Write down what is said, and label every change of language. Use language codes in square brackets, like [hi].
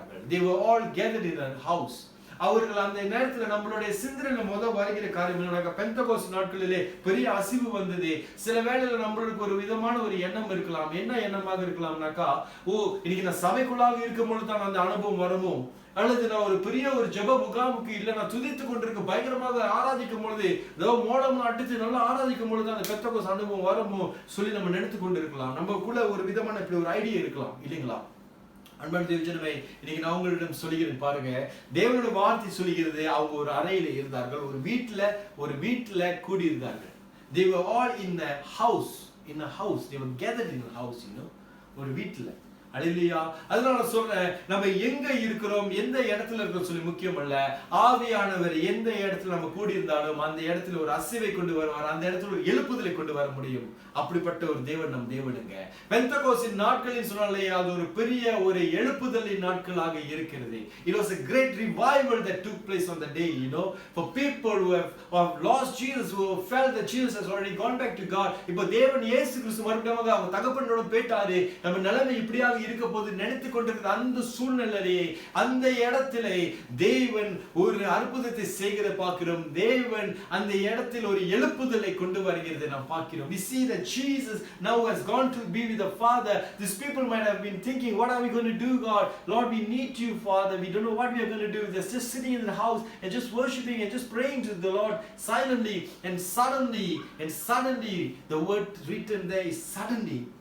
[en] They were all gathered in a house. [ta] அவர்கள் அந்த நேரத்தில் நம்மளுடைய சிந்தனையில வருகிற காரியம், பெந்தகோஸ்து நாட்களிலே பெரிய அசிவு வந்தது. சில வேளையில நம்மளுக்கு ஒரு விதமான ஒரு எண்ணம் இருக்கலாம். என்ன எண்ணமாக இருக்கலாம்னாக்கா, இன்னைக்கு நான் சபைக்குள்ளாக இருக்கும் பொழுது தான் அந்த அனுபவம் வருமோ, அல்லது நான் ஒரு பெரிய ஒரு ஜெப முகாமுக்கு இல்ல நான் துதித்துக் கொண்டிருக்க பயங்கரமாக ஆராதிக்கும் பொழுது, மோளம் அடித்து நல்லா ஆராதிக்கும் பொழுது அந்த பெந்தகோஸ்து அனுபவம் வருமோ சொல்லி நம்ம நினைத்து கொண்டிருக்கலாம். நமக்குள்ள ஒரு விதமான இப்படி ஒரு ஐடியா இருக்கலாம் இல்லைங்களா? அன்பான தேவஜனமே, இன்னைக்கு நான் உங்களிடம் சொல்லுகிறேன் பாருங்க, தேவனுடைய வார்த்தை சொல்லுகிறது, அவங்க ஒரு அறையில இருந்தார்கள், ஒரு வீட்டுல கூடி இருந்தார்கள். [en] They were all in a house. They were gathered in a house, [ta] ஒரு வீட்டுல. அல்லேலூயா. அதனால சொல்றேன், நம்ம எங்க இருக்கிறோம், எந்த இடத்துல இருக்கிறோம் சொல்லி முக்கியம் அல்ல. ஆவியானவர் எந்த இடத்துல நம்ம கூடி இருந்தாலும் அந்த இடத்துல ஒரு அசைவை கொண்டு வருவார், அந்த இடத்துல ஒரு எழுப்புதலை கொண்டு வர முடியும். அப்படிப்பட்ட ஒரு தேவன் நம் தேவனுங்க. பெந்தகோஸ்தின் நாட்களில் சொன்னாலே அது ஒரு பெரிய ஒரு எழுப்புதலின் நாட்களாக இருக்கிறது. [en] It was a great revival that took place on the day, for people who have lost Jesus, who felt that Jesus has already gone back to God. [ta] இப்போ தேவன் இயேசு கிறிஸ்து மறுபடியும் அவங்க தகப்பனோட போயிட்டாரு, நம்ம நிலைமை இப்படியாக இருக்க போது நினைத்து கொண்டிருக்கிற அந்த சூழ்நிலையே, அந்த இடத்திலே தேவன் ஒரு அற்புதத்தை செய்கிறத பார்க்கிறோம். தேவன் அந்த இடத்தில் ஒரு எழுப்புதலை கொண்டு வருகிறதை நாம் பார்க்கிறோம். [en] We see that Jesus now has gone to be with the Father. These people might have been thinking, what are we going to do, God? Lord, we need you, Father. We don't know what we are going to do. They're just sitting in the house and just worshiping and just praying to the Lord silently, and suddenly the word written there is suddenly.